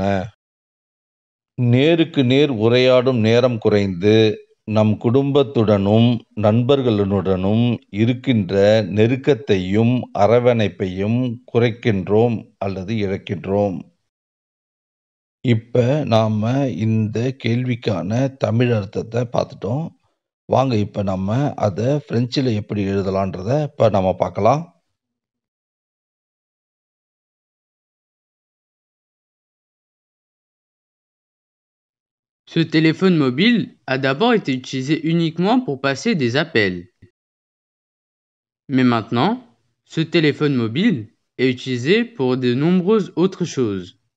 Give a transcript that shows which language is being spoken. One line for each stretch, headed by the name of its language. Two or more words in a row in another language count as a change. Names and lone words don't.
Tamil: நேருக்கு நேர் உரையாடும் நேரம் குறைந்து நம் குடும்பத்துடனும் நண்பர்களுடனும் இருக்கின்ற நெருக்கத்தையும் அரவணைப்பையும் குறைக்கின்றோம் அல்லது இழக்கின்றோம். இப்போ நாம் இந்த கேள்விக்கான தமிழ் அர்த்தத்தை பார்த்துட்டோம். வாங்க இப்போ நம்ம அதை பிரெஞ்சில் எப்படி எழுதலான்றதை இப்போ நம்ம பார்க்கலாம்.
French: Ce téléphone mobile a d'abord été utilisé uniquement pour passer des appels. Mais maintenant, ce téléphone mobile est utilisé pour de nombreuses autres choses.